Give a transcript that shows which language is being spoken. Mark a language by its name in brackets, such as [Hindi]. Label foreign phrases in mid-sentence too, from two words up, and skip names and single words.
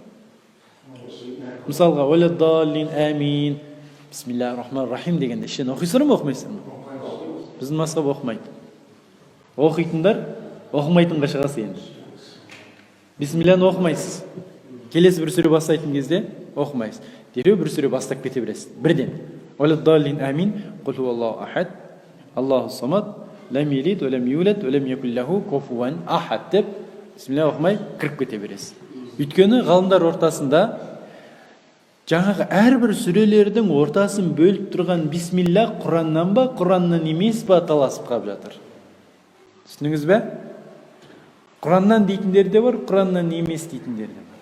[Kazakh] Мысалға, [Arabic] ولا الضالين آمين بسم الله الرحمن الرحيم [Kazakh] дегенде ішін оқисыздар ма, оқымайсыздар ма? Біздің мазхаб оқымайды. Оқитындар оқымайтынға шығасыз енді. Бисмиллахны оқымайсыз. Келесі бір сүре бастайтын кезде оқымайсыз. Дереу бір сүре бастап кете бересіз. [Arabic] Бірден. ولا الضالين آمين قل هو الله أحد الله الصمد لم يلد ولم يولد ولم يكن له كفوا أحد [Kazakh] деп бисмиллах оқымай кіріп кете бересіз. Өйткені ғалымдар ортасында жаңағы әрбір сүрелердің ортасын бөліп тұрған бисмиллах Құраннан ба, Құраннан емес па таласып қалып жатыр. Түсініңіз бе? Құраннан дейтіндер де бар, Құраннан емес дейтіндер де бар.